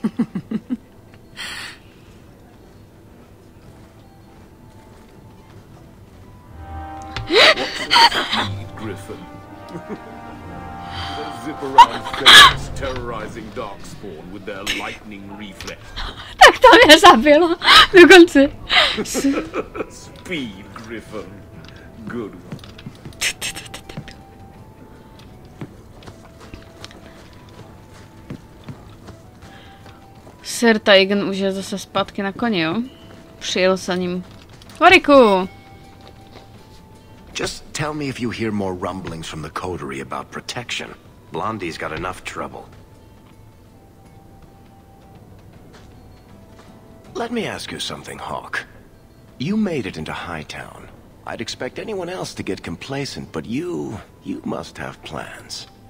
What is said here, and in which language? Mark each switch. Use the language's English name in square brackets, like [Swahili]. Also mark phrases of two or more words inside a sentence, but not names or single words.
[English] Griffin. They zip around things, terrorizing Darkspawn with their lightning reflex. [Czech] Tak to mě zabilo. Dokonce. [English] Speed, Griffin. Good. [Czech] Sir Taigen už je zase zpátky na koni, jo? Přijel za ním. Variku! [English] Just tell me if you hear more rumblings from the coterie about protection. Blondie's got enough trouble. Let me ask you something, Hawk. You made it into Hightown. I'd expect anyone else to get complacent, but you must have plans.